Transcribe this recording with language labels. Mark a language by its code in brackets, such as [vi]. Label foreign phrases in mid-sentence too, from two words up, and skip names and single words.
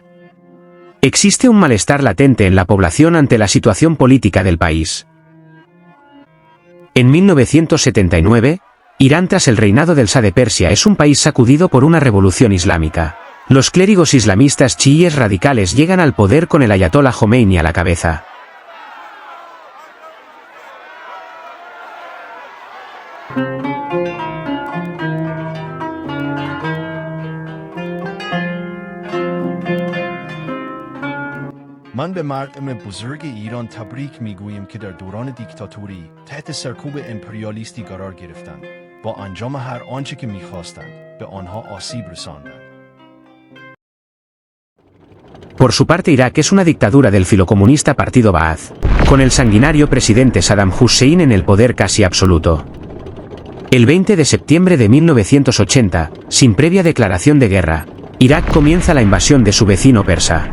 [es] Existe un malestar latente en la población ante la situación política del país. En 1979, Irán tras el reinado del Shah de Persia es un país sacudido por una revolución islámica. Los clérigos islamistas chiíes radicales llegan al poder con el ayatolá Jomeini a la cabeza. [fa] من به مردم بزرگ ایران تبریک میگویم که در دوران دیکتاتوری تحت سرکوب امپریالیستی قرار گرفتند. با انجام هر آنچه که میخواستند به آنها آسیب رساندند. [es] Por su parte, Irak es una dictadura del filocomunista partido Ba'ath, con el sanguinario presidente Saddam Hussein en el poder casi absoluto. El 20 de septiembre de 1980, sin previa declaración de guerra, Irak comienza la invasión de su vecino persa.